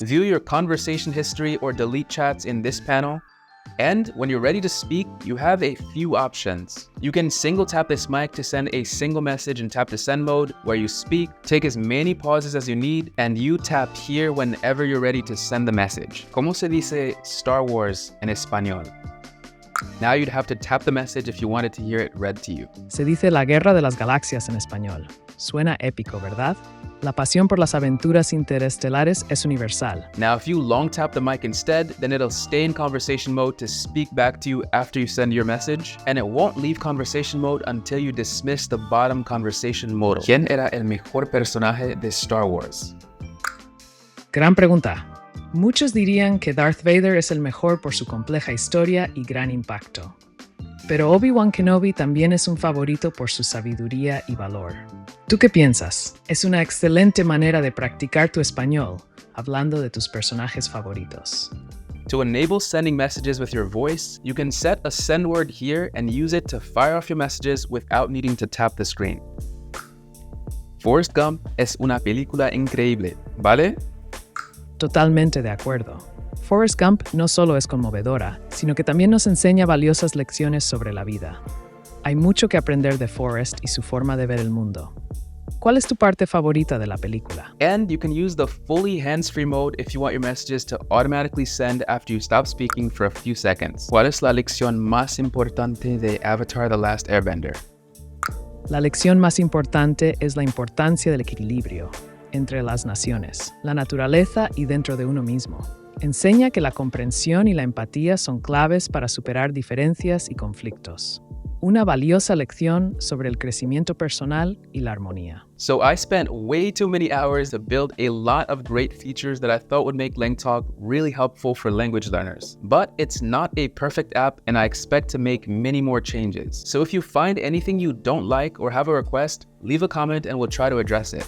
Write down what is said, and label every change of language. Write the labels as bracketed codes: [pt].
[en] View your conversation history or delete chats in this panel. And when you're ready to speak, you have a few options. You can single tap this mic to send a single message and tap the send mode where you speak, take as many pauses as you need, and you tap here whenever you're ready to send the message. [es] ¿Cómo se dice Star Wars en español? [en] Now you'd have to tap the message if you wanted to hear it read to you. [es] Se dice la guerra de las galaxias en español. Suena épico, ¿verdad? La pasión por las aventuras interestelares es universal. [en] Now, if you long tap the mic instead, then it'll stay in conversation mode to speak back to you after you send your message, and it won't leave conversation mode until you dismiss the bottom conversation modal. [es] ¿Quién era el mejor personaje de Star Wars? Gran pregunta. Muchos dirían que Darth Vader es el mejor por su compleja historia y gran impacto. Pero Obi-Wan Kenobi también es un favorito por su sabiduría y valor. ¿Tú qué piensas? Es una excelente manera de practicar tu español, hablando de tus personajes favoritos. [en] To enable sending messages with your voice, you can set a send word here and use it to fire off your messages without needing to tap the screen. [es] Forrest Gump es una película increíble, ¿vale? Totalmente de acuerdo. Forrest Gump no solo es conmovedora, sino que también nos enseña valiosas lecciones sobre la vida. Hay mucho que aprender de Forrest y su forma de ver el mundo. ¿Cuál es tu parte favorita de la película? [en] And you can use the fully hands-free mode if you want your messages to automatically send after you stop speaking for a few seconds. [es] ¿Cuál es la lección más importante de Avatar: The Last Airbender? La lección más importante es la importancia del equilibrio entre las naciones, la naturaleza y dentro de uno mismo. Enseña que la comprensión y la empatía son claves para superar diferencias y conflictos. Una valiosa lección sobre el crecimiento personal y la armonía. [en] So I spent way too many hours to build a lot of great features that I thought would make LangTalk really helpful for language learners. But it's not a perfect app, and I expect to make many more changes. So if you find anything you don't like or have a request, leave a comment and we'll try to address it.